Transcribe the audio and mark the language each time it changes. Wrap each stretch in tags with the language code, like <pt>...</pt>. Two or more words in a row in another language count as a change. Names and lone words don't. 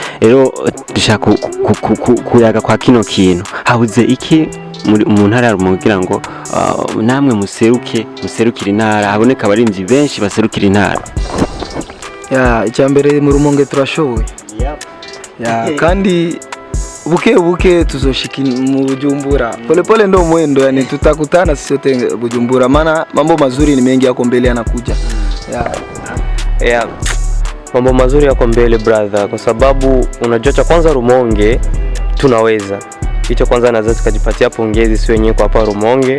<rn>Rero dushaka kuyaga kwa kino kintu habuze iki mu ntara ya Rumonge kugira ngo namwe muserukira intara, haboneka abarimvyi benshi baserukira intara? Icyambere mu Rumonge turashoboye. Kandi buke tuzoshika mu Bujumbura.</rn> <sw>Pole ndo mwendo, yani tutakutana sisi sote Bujumbura, maana mambo mazuri ni mengi yako mbele yanakuja. Mambo mazuri yako mbele brother, kwa sababu unajua cha kwanza Rumonge tunaweza. Hicho kwanza naweza tukajipatia pongezi si wenyewe kwa hapa Rumonge.</sw>